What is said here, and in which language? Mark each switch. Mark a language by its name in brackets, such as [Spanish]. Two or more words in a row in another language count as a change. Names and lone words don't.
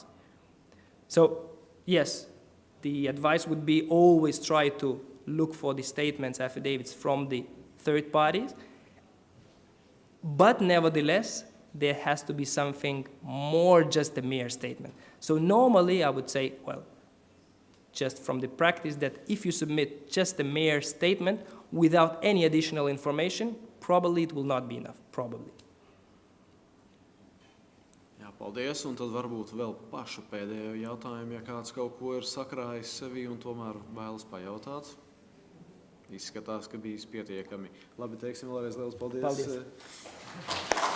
[English] So, yes, the advice would be always try to look for the statements, affidavits from the third parties, but nevertheless, there has to be something more just a mere statement. So normally, I would say, well, just from the practice that if you submit just a mere statement without any additional information, probably it will not be enough, probably. [Latvian] Jā, paldies, un tad varbūt vēl pašu pēdējo jautājumu, ja kāds kaut ko ir sakrājis sevi un tomēr vēlas pajautāt. Izskatās, ka bijis pietiekami. Labi, teiksim vēlreiz liels paldies. Paldies.